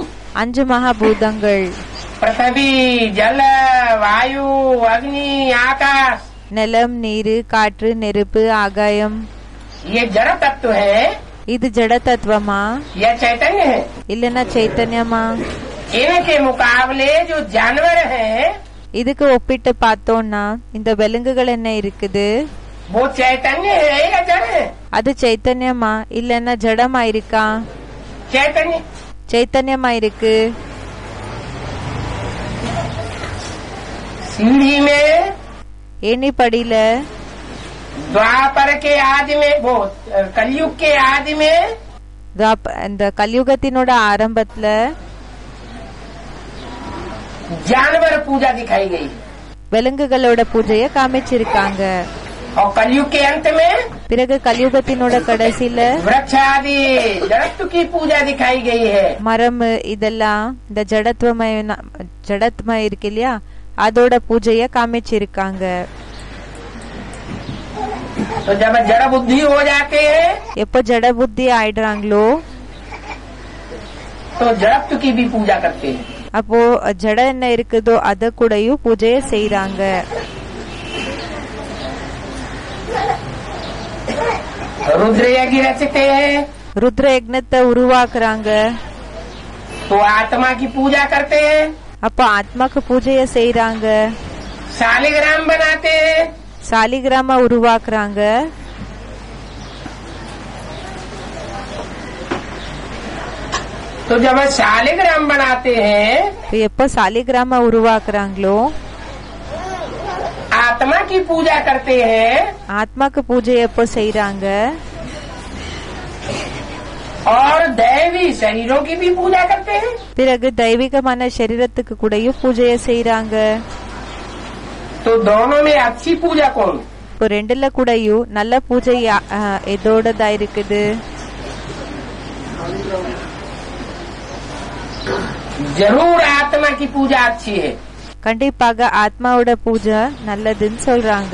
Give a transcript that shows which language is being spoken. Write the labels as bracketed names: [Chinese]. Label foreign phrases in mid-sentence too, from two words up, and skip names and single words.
[Tamil] 5 மகாபூதங்கள், [Hindi] पृथ्वी जल वायु अग्नि आकाश, [Tamil] நிலம், நீரு, காற்று, நெருப்பு, ஆகாயம். [Hindi] ये जड़ तत्व है [Tamil] இது ஜட தத்துவமா [Hindi] या चैतन्य है? [Tamil] இல்லனா சைத்தன்யமா? [Hindi] इनके मुकाबले जो जानवर हैं [Tamil] இதுக்கு ஒப்பிட்டு பார்த்தோம்னா இந்த விலங்குகள் என்ன இருக்குது? [Hindi] वो चैतन्य है या जड़ है? [Tamil] அது சைத்தன்யமா இல்லனா ஜடமா இருக்கா? [Hindi] चैतन्य। [Tamil] சைத்தன்யமா இருக்கு. [Hindi] सीढ़ी में [Tamil] ஏனி படியில [Hindi] द्वापर के आदि में वो कलयुग के आदि में [Tamil] இந்த கலியுகத்தினோட ஆரம்பத்துல [Hindi] जानवर पूजा दिखाई गई [Tamil] விலங்குகளோட பூஜைய காமிச்சிருக்காங்க. [Hindi] और कलयुग के अंत में [Tamil] பிறகு கலியுகத்தினோட கடைசியில [Hindi] वृक्ष आदि जड़त्व की पूजा दिखाई गई है। [Tamil] மரம் இதெல்லாம் இந்த ஜடத்மயம் இருக்கு இல்லையா, அதோட பூஜைய காமிச்சிருக்காங்க. [Hindi] तो जब जड़ बुद्धि हो जाते हैं [Tamil] எப்போ ஜட புத்தி ஆயிடுறாங்களோ [Hindi] तो जड़त्व की भी पूजा करते हैं। [Tamil] அப்போ ஜட என்ன இருக்குதோ அத கூடயும் பூஜைய செய்யறாங்க. [Hindi] रुद्र यज्ञ रचते हैं [Tamil] ருத்ர யக்னத்தை உருவாக்குறாங்க. [Hindi] तो आत्मा की पूजा करते हैं। [Tamil] அப்போ ஆத்மாக்கு பூஜைய செய்யறாங்க. [Hindi] शालिग्राम बनाते हैं [Tamil] சாலிகிராம உருவாக்குறாங்க. [Hindi] तो जब शालिग्राम बनाते हैं [Tamil] எப்போ சாலிகிராம உருவாக்குறாங்களோ [Hindi] आत्मा की पूजा करते हैं [Tamil] ஆத்மாக்கு பூஜை எப்போ செய்யறாங்க? [Hindi] और दैवी शरीरों की भी पूजा करते हैं। [Tamil] பிறகு தெய்வீகமான சரீரத்துக்கு கூடயும் பூஜைய செய்யறாங்க. [Hindi] तो दोनों में अच्छी पूजा कौन? [Tamil] இப்போ ரெண்டுல கூடயும் நல்ல பூஜை எதோடதா இருக்குது? [Hindi] जरूर आत्मा की पूजा अच्छी है, [Tamil] கண்டிப்பாக ஆத்மாவோட பூஜை நல்லதுன்னு சொல்றாங்க.